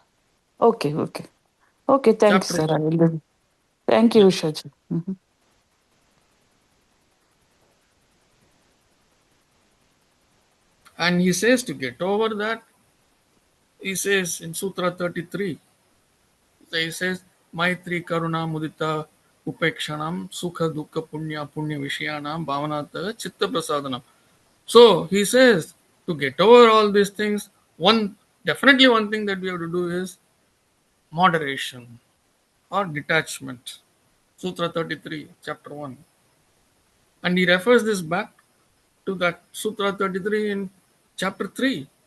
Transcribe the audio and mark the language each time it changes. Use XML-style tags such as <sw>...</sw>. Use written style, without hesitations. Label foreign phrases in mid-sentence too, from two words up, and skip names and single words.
<en>Okay, okay. Okay, thanks, Chapter sir. 1. I will do. Thank you, Yeah. Ushaji. And he says to get over that, he says in Sutra 33, he says,</en> <sa>Maitri Karuna Mudita Upekshanam Sukha Dukha Punya Vishayanam Bhavanata Chitta Prasadanam.</sa> <en>So he says to get over all these things, definitely one thing that we have to do is moderation or detachment. Sutra 33, chapter 1. And he refers this back to that Sutra 33 in chapter 3.</en>